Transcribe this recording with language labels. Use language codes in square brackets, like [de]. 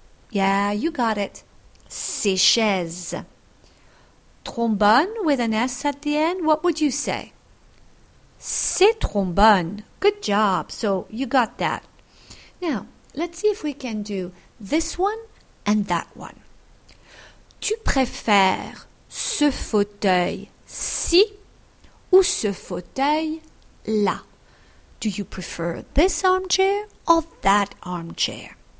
[en] Yeah, you got it. [fr] Ces chaises. [en] Trombone, with an S at the end. What would you say? [fr] Ces trombones. [en] Good job. So, you got that. Now, let's see if we can do this one and that one. [fr] Tu préfères ce fauteuil-ci ou ce fauteuil-là? [en] Do you prefer this armchair or that armchair?